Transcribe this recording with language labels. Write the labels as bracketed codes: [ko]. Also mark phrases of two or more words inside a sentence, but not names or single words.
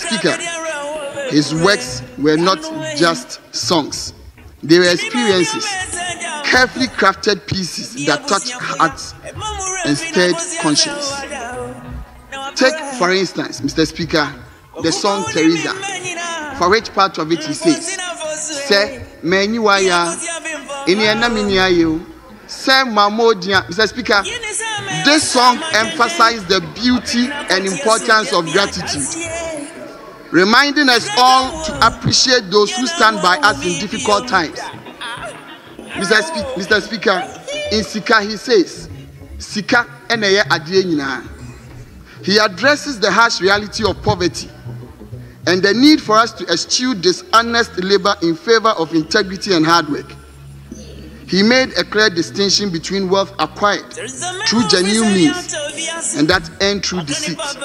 [en] Speaker, his works were not just songs. They were experiences, carefully crafted pieces that touched hearts and stirred conscience. Take, for instance, Mr. Speaker, the song Teresa, for which part of it he says, [ak] "Se menyuaya, iniena minyayo, se mamodia." [en] Mr. Speaker, this song emphasized the beauty and importance of gratitude, reminding us all to appreciate those who stand by us in difficult times. Mr. Speaker, in Sika he says, [ak] "Sika eneye adie nyina." [en] He addresses the harsh reality of poverty and the need for us to eschew dishonest labor in favor of integrity and hard work. He made a clear distinction between wealth acquired through genuine means and that earned through deceit.